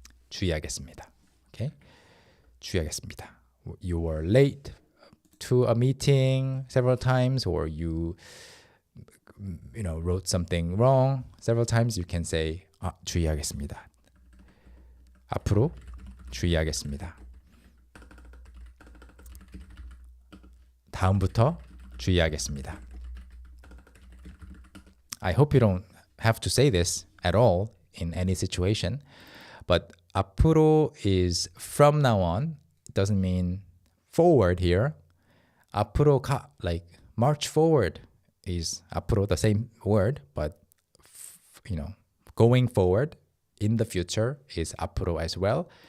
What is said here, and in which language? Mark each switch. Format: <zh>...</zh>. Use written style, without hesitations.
<ko>주의하겠습니다. Okay? 주의하겠습니다.</ko> <en>You were late to a meeting several times, or you wrote something wrong several times, you can say</en> <ko>주의하겠습니다. 앞으로 주의하겠습니다. 다음부터 주의하겠습니다.</ko> <en>I hope you don't have to say this at all in any situation, but 앞으로 is from now on. It doesn't mean forward here.</en> <ko>앞으로 가,</ko> <en>like march forward is 앞으로, the same word, but going forward in the future is 앞으로 as well.</en>